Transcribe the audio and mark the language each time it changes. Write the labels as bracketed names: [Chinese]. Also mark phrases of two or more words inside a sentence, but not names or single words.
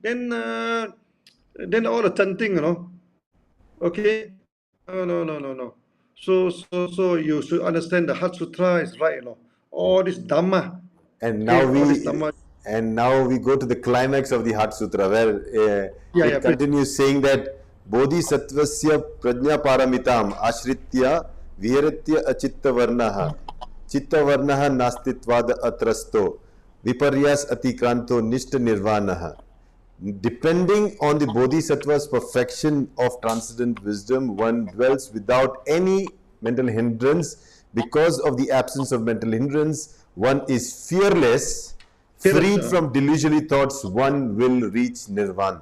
[English] Then all the chanting, you know. Okay. No. So you should understand the Heart Sutra is right, you know. All this Dhamma. And Okay, now all this we Dhamma. and now we go to the climax of the Heart Sutra, where Yeah, it please. continues saying that [Sanskrit] बोधिसत्त्वस्य प्रज्ञा पारमिताम् आश्रित्य विहरत्य अचित्त वरणः चित्त वरणः नास्तित्वाद् अत्रस्तो विपर्यास अतिक्रान्तो निष्ठा निर्वाणः. [English] Depending on the Bodhisattva's perfection of transcendent wisdom, one dwells without any mental hindrance. Because of the absence of mental hindrance, one is fearless, Fearless, freed from delusionary thoughts, one will reach nirvana.